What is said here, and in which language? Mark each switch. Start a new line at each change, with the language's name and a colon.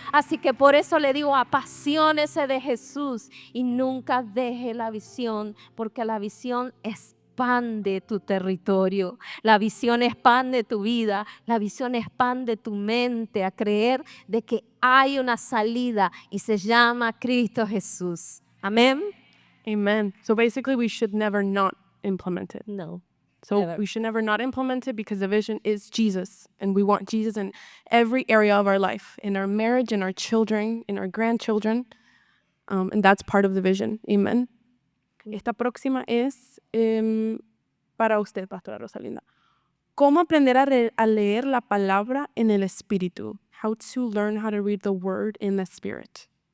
Spanish: Así que por eso le digo, apasionese de Jesús y nunca deje la visión, porque la visión expande tu territorio, la visión expande tu vida, la visión expande tu mente a creer de que hay una salida y se llama Cristo Jesús. Amén.
English: Amen. So basically, we should never not implement it. No. So Never. we should never not implement it because the vision is Jesus. And we want Jesus in every area of our life, in our marriage, in our children, in our grandchildren. And that's part of the vision.
Spanish: Amen. Esta próxima es para usted, Pastora Rosalinda. ¿Cómo aprender a leer la palabra en el espíritu?
English: How to learn how to read the word in the spirit.